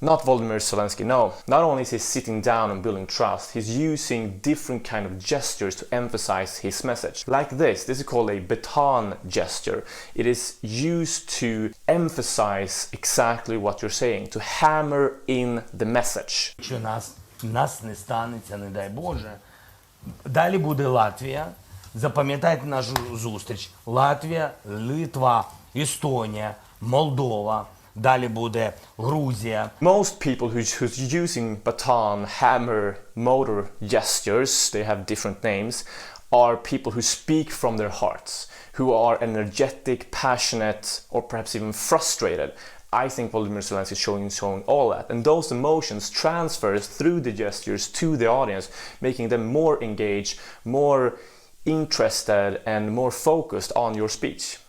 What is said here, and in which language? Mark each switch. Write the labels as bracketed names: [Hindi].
[English] Not Volodymyr Zelenskyy, no. Not only is he sitting down and building trust, he's using different kind of gestures to emphasize his message. Like this is called a baton gesture. It is used to emphasize exactly what you're saying, to hammer in the message. [Ukrainian] Якщо нас не станеться, не дай Боже, далі буде Латвія. Запам'ятайте нашу зустріч. Латвія, Литва, Естонія, Молдова. Далі буде Грузія. [English] Most people who's using baton, hammer, motor gestures, they have different names, are people who speak from their hearts, who are energetic, passionate, or perhaps even frustrated. I think Volodymyr Zelenskyy is showing all that, and those emotions transfers through the gestures to the audience, making them more engaged, more interested, and more focused on your speech.